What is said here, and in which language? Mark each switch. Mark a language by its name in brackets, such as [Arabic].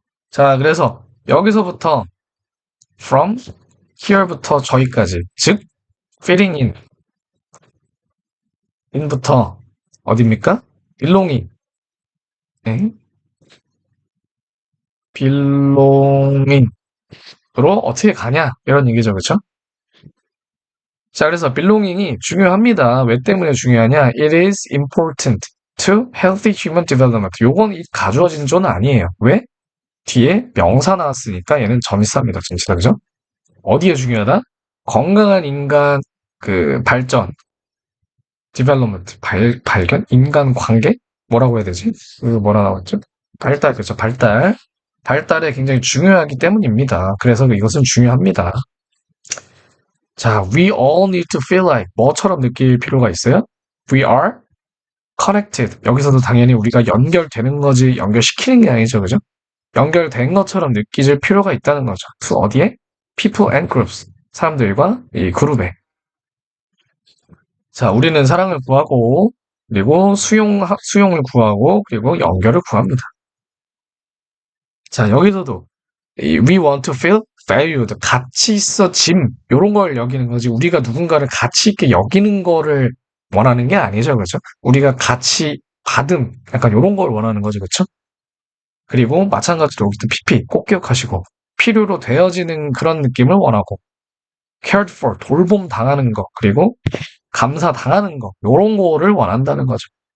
[Korean] 자, 그래서 여기서부터 [English] from here [Korean] 부터 저기까지 즉 fitting in부터 어딥니까? belonging 네? belonging으로 어떻게 가냐 이런 얘기죠. 그렇죠? 자, 그래서 belonging이 중요합니다. 왜 때문에 중요하냐? [English] It is important to healthy human development. [Korean] 요건 이 가주어진 조는 아니에요. 왜? 뒤에 명사 나왔으니까 얘는 전치사입니다. 전치사, 그죠? 어디에 중요하다? 건강한 인간 그 발전, development, 발견, 인간 관계? 뭐라고 해야 되지? 그 뭐라 나왔죠? 발달, 그죠? 발달. 발달에 굉장히 중요하기 때문입니다. 그래서 이것은 중요합니다. [English] 자, we all need to feel like [Korean] 뭐처럼 느낄 필요가 있어요? [English] We are connected. [Korean] 여기서도 당연히 우리가 연결되는 거지 연결시키는 게 아니죠. 그죠? 연결된 것처럼 느끼질 필요가 있다는 거죠. to 어디에? [English] people and groups. [Korean] 사람들과 이 그룹에. 자, 우리는 사랑을 구하고 그리고 수용을 구하고 그리고 연결을 구합니다. [English] 자, [Korean] 여기서도 [English] we want to feel valued. [Korean] 가치 있어짐. 요런 걸 여기는 거지. 우리가 누군가를 가치 있게 여기는 거를 원하는 게 아니죠. 그렇죠? 우리가 가치 받음. 약간 요런 걸 원하는 거죠. 그렇죠? 그리고 마찬가지로 여기도 PP 꼭 기억하시고 필요로 되어지는 그런 느낌을 원하고 [English] cared for [Korean] 돌봄 당하는 거 그리고 감사 당하는 거 요런 거를 원한다는 거죠.